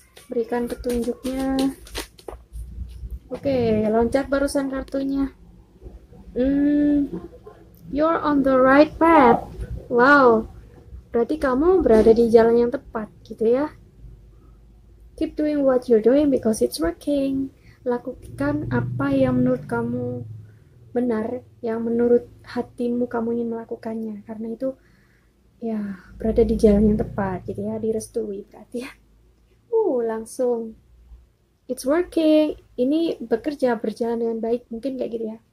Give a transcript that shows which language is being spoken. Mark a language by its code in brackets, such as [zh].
[id] Berikan petunjuknya. Oke, loncat barusan kartunya. [en] You're on the right path. [id] Wow, berarti kamu berada di jalan yang tepat gitu ya. [en] Keep doing what you're doing because it's working. [id] Lakukan apa yang menurut kamu benar, yang menurut hatimu kamu ingin melakukannya, karena itu ya berada di jalan yang tepat gitu ya, direstui berarti ya. Langsung [en] it's working, [id] ini bekerja, berjalan dengan baik, mungkin kayak gitu ya.